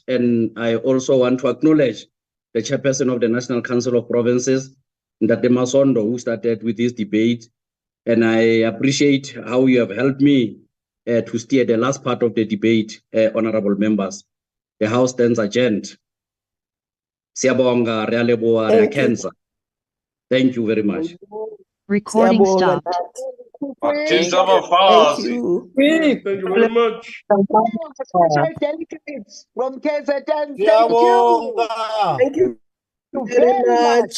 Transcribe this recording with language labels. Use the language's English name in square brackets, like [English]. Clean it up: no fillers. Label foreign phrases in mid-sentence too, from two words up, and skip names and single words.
[English] And I also want to acknowledge the chairperson of the National Council of Provinces, Ndate Masondo, who started with this debate. And I appreciate how you have helped me to steer the last part of the debate, honorable members. The House stands adjourned. [Southern Sotho] Siyabonga, re a leboha, [Tsonga] re a khensa. [English] Thank you very much. Recording stopped. Thank you. Thank you very much. Delegates from KZN, thank you. Thank you very much.